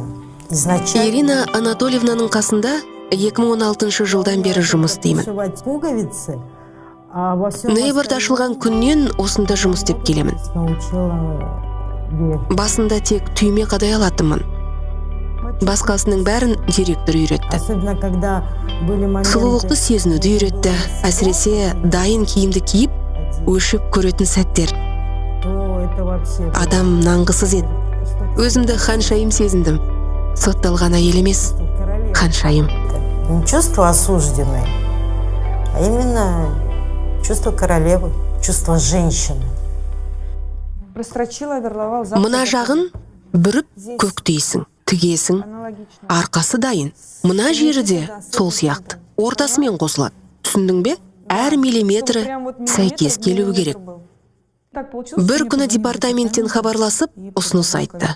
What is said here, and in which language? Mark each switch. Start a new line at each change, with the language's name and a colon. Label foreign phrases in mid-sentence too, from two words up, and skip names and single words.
Kazakh: Ирина Анатольевнаның қасында 2016 жылдан бері жұмыс істеймін. Нейбірді ашылған күннен осында жұмыс істеп келемін. Басында тек түйме қадай алатынмын. Басқасының бәрін директор үйретті. Сұлулықты сезінуді үйретті. Әсіресе дайын киімді киіп, өшіп көретін сәттер. Адам нанғысыз еді. Өзімді ханшайым сезіндім. Сотталған әйел емес, ханшайым.
Russian: Не чувство осужденной, а именно чувство королевы, чувство женщины.
Kazakh: Мына жағын бүріп көктейсің, тігесің, арқасы дайын. Мына жері де сол сияқты, ортасымен қосылады. Түсіндің бе? Әр миллиметрі сәйкес келуі керек. Бір күні департаменттен хабарласып, ұсыныс айтты.